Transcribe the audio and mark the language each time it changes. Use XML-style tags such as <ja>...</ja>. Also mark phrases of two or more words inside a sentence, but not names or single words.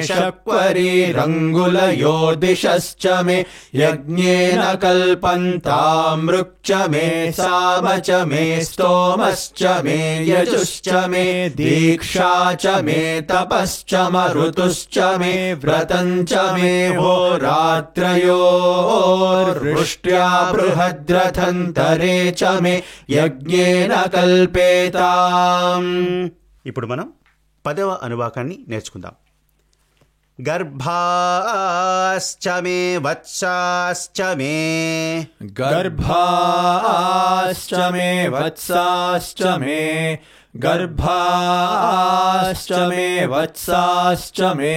<sa>शक्वरीरङ्गुलयोदिशश्च मे यज्ञेन कल्पन्तामृक् मे साम च मे स्तोमश्च मे यजुश्च मे दीक्षा च मे तपश्च मरुतुश्च मे व्रतं च मे होरात्रयोर्वृष्ट्या बृहद्रथन्तरे च मे यज्ञेन कल्पेताम्.</sa> <te>ఇప్పుడు మనం 10వ అనువాకాన్ని నేర్చుకుందాం.</te> <sa>गर्भाश्च मे वत्साश्च मे गर्भाश्च मे वत्साश्च मे गर्भाश्च मे वत्साश्च मे</sa>